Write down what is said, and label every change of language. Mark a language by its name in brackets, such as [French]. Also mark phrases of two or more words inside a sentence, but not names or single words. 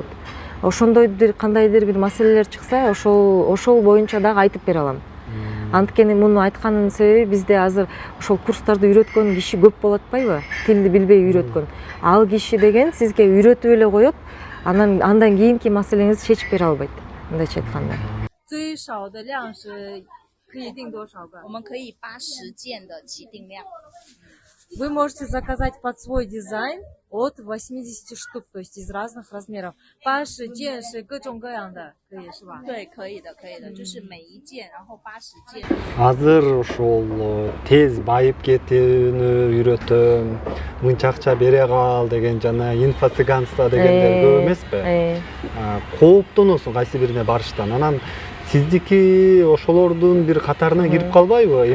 [Kyrgyz] Ошондой кандайдыр бир маселелер чыкса, ошол боюнча дагы айтып бере алам. Анткени муну айтканымдын себеби бизде азыр ошол курстарды үйрөткөн киши көп болуп атпайбы? Тилди билбей үйрөткөн. Ал киши деген сизге үйрөтүп эле коет, андан кийинки маселеңизди чечип бере албайт. Мындайча айтканда. [Chinese] 最少的量是可以订多少个？我们可以80件的起订量。 [Russian] Вы можете заказать под свой дизайн от 80 штук, то есть из разных размеров. [Chinese] 80 件是各种各样的，可以是吧？对，可以的，可以的，就是每一件，然后80件。 [Kyrgyz] Азыр ошол тез байып кетүүнү үйрөтөм, мынча акча бере кал деген жана инфо-цыганство дегендер көп эмеспи? Кооптоносуң кайсы бирине барыштан. Анан сиздики ошолордун бир катарына кирип калбайбы?